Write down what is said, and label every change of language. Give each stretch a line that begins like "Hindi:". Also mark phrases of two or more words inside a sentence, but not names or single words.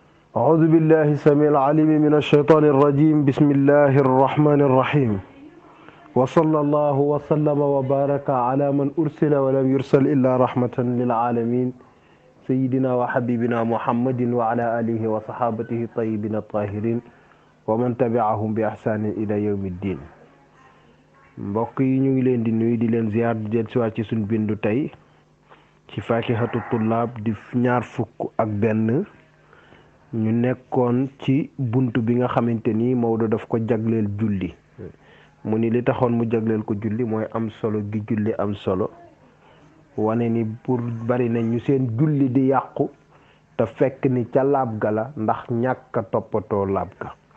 Arabic: أعوذ بالله السميع العليم من الشيطان الرجيم بسم الله الرحمن الرحيم وصلى الله وسلم وبارك على من أرسل ولم يرسل إلا رحمة للعالمين سيدنا وحبيبنا محمد وعلى آله وصحابته الطيبين الطاهرين ومن تبعهم بإحسان إلى يوم الدين.
Wolof: mbokk yi ñu ngi leen di nuyu di leen ziar di jël siwaat ci suñ bindu tey ci Faakihatu Tullaab di ñaar fukk ak benn ñu nekkoon ci buntu bi nga xamante ni Maodo daf ko jagleel julli mu ni li taxoon mu jagleel ko julli mooy am solo gi julli am solo wane ni pour bari na ñu seen julli di yàqu te fekk ni ca laab ga la ndax ñàkk a toppatoo laab ga.